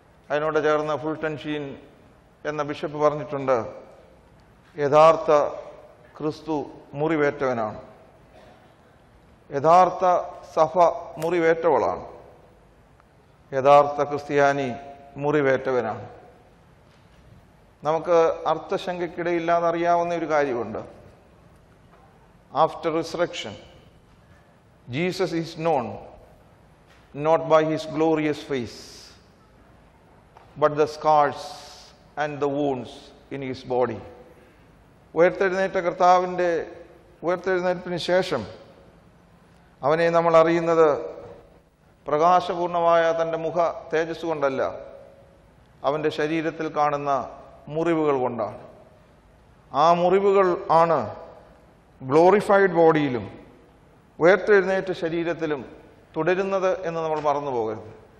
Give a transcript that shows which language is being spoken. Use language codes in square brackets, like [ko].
[ml] അതിനോട് ചേർന്ന് Fulton Sheen എന്ന ബിഷപ്പ് പറഞ്ഞിട്ടുണ്ട്, യഥാർത്ഥ ക്രിസ്തു മുറിവേറ്റവനാണ്, യഥാർത്ഥ സഭ മുറിവേറ്റവളാണ്, യഥാർത്ഥ ക്രിസ്ത്യാനി മുറിവേറ്റവനാണ്. നമുക്ക് അർത്ഥശങ്കയ്ക്കിടയില്ലാതെ അറിയാവുന്ന ഒരു കാര്യമുണ്ട്. [en] After resurrection Jesus is known not by his glorious face but the scars and the wounds in his body. [ml] ഉയർത്തെഴുന്നേറ്റ കർത്താവിൻ്റെ ഉയർത്തെഴുന്നേൽപ്പിന് ശേഷം അവനെ നമ്മൾ അറിയുന്നത് പ്രകാശപൂർണമായ തൻ്റെ മുഖ തേജസ് കൊണ്ടല്ല, അവൻ്റെ ശരീരത്തിൽ കാണുന്ന മുറിവുകൾ കൊണ്ടാണ്. ആ മുറിവുകൾ ആണ് ഗ്ലോറിഫൈഡ് ബോഡിയിലും ഉയർത്തെഴുന്നേറ്റ ശരീരത്തിലും തുടരുന്നത് എന്ന് നമ്മൾ മറന്നു പോകരുത്.